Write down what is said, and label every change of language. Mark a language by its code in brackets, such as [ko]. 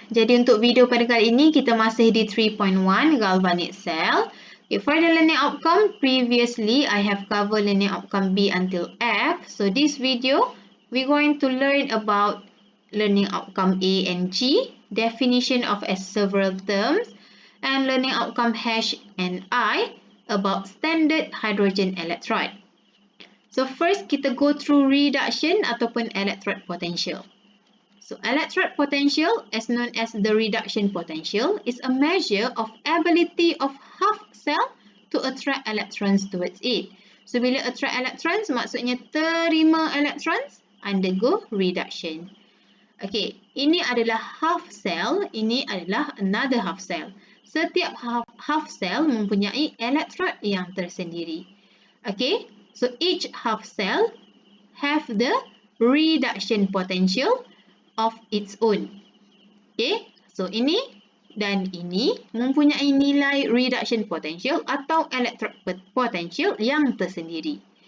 [ms] Jadi untuk video pada kali ini kita masih di 3.1 Galvanic cell. [en] Okay, for the learning outcome, previously I have covered learning outcome B until F. So this video we're going to learn about learning outcome A and G, definition of as several terms, and learning outcome H and I about standard hydrogen electrode. So first kita go through reduction ataupun electrode potential. So electrode potential, as known as the reduction potential, is a measure of ability of half cell to attract electrons towards it. So bila attract electrons, [ms] maksudnya terima [en] electrons, undergo reduction. [ms] Okay, ini adalah half cell, ini adalah another half cell. Setiap half cell mempunyai electrode yang tersendiri. [en] Okay, so each half cell have the reduction potential of its own. [ms] Okay, so ini dan ini mempunyai nilai reduction potential atau electrode potential yang tersendiri.